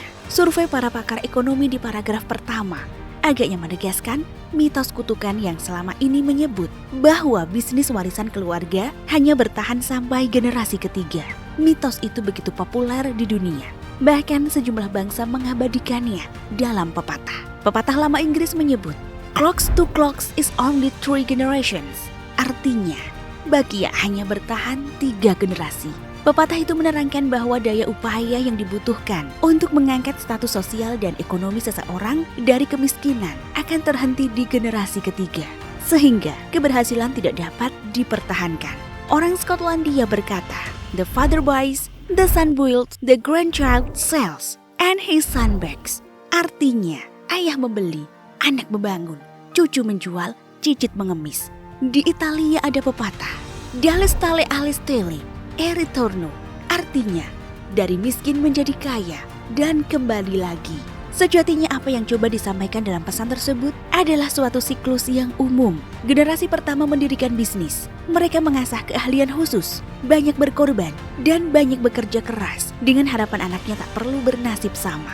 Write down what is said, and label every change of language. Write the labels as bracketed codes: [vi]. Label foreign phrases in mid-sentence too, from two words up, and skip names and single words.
[id] Survei para pakar ekonomi di paragraf pertama agaknya menegaskan mitos kutukan yang selama ini menyebut bahwa bisnis warisan keluarga hanya bertahan sampai generasi ketiga. Mitos itu begitu populer di dunia. Bahkan sejumlah bangsa mengabadikannya dalam pepatah. Pepatah lama Inggris menyebut, [en] "Clocks to clocks is only 3 generations." [id] Artinya, bahagia hanya bertahan 3 generasi. Pepatah itu menerangkan bahwa daya upaya yang dibutuhkan untuk mengangkat status sosial dan ekonomi seseorang dari kemiskinan akan terhenti di generasi ketiga, sehingga keberhasilan tidak dapat dipertahankan. Orang Skotlandia berkata, [en] "The father buys, the son builds, the grandchild sells, and his son begs." [id] Artinya, ayah membeli, anak membangun, cucu menjual, cicit mengemis. Di Italia ada pepatah, [it] "Dalle stelle alle stelle, e ritorno." [id] Artinya, dari miskin menjadi kaya dan kembali lagi. Sejatinya apa yang coba disampaikan dalam pesan tersebut adalah suatu siklus yang umum. Generasi pertama mendirikan bisnis. Mereka mengasah keahlian khusus, banyak berkorban, dan banyak bekerja keras dengan harapan anaknya tak perlu bernasib sama.